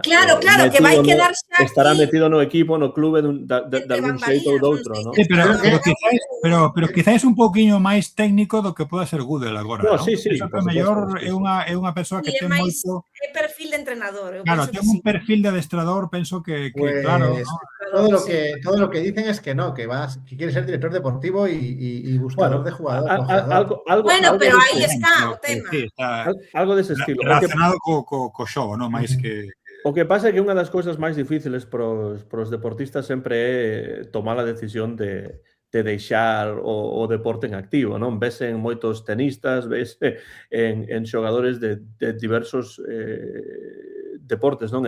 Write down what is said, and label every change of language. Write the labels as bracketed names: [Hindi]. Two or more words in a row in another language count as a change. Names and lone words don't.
[Galician] claro, que vai quedar xa estará metido no equipo, no clube de algún xeito ou doutro, ¿no? Sí, pero quizás un pouquiño máis técnico do que poda ser Gudel agora, ¿no? [Spanish] Sí, [Galician] Eso que mellor é unha persoa que ten moito... É perfil de entrenador. Claro, ten un perfil de adestrador, penso que claro, [Spanish] todo lo que dicen es que no, que quiere ser director deportivo y buscador de jugadores. Bueno, [Galician] pero aí está o tema. Algo dese estilo. Relacionado co xogo, non? Mais que... O que pasa é que unha das cousas máis difíciles pros deportistas sempre é tomar a decisión de deixar o deporte en activo, non? Vese en moitos tenistas, vese en xogadores de diversos deportes, non?